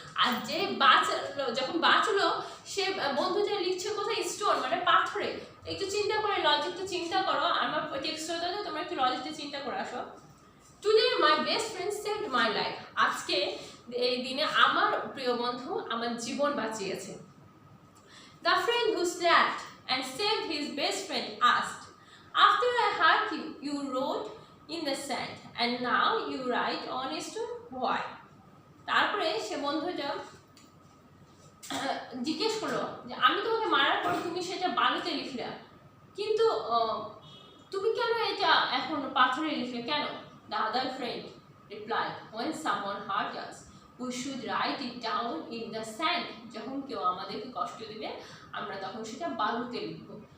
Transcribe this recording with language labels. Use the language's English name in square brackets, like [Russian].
[Bangla] আর যে বাঁচালো, যখন বাঁচলো সে বন্ধু যে লিখছে কোথায়? স্টোন মানে পাথরে। একটু চিন্তা করে, লজিকটা চিন্তা করো। আমার টেক্সটটা তোমরা একটু লজিকটা চিন্তা করে আসো। [English] Today my best friend saved my life. [Bangla] আজকে এই দিনে আমার প্রিয় বন্ধু আমার জীবন বাঁচিয়েছে। [English] The friend who slapped and saved his best friend asked, after I hurt you, you wrote in the sand and now you write on a stone. Why? [Bangla] তারপরে সে বন্ধুটা জিজ্ঞেস করলো যে আমি তোমাকে মারার পর তুমি সেটা বালুতে লিখলে, কিন্তু তুমি কেন এটা এখন পাথরে লিখলে কেন? [English] The other friend replied, when someone hurt us, we should write it down in the sand. [Bangla] যখন কেউ আমাদেরকে কষ্ট দিবে আমরা তখন সেটা বালুতে লিখবো।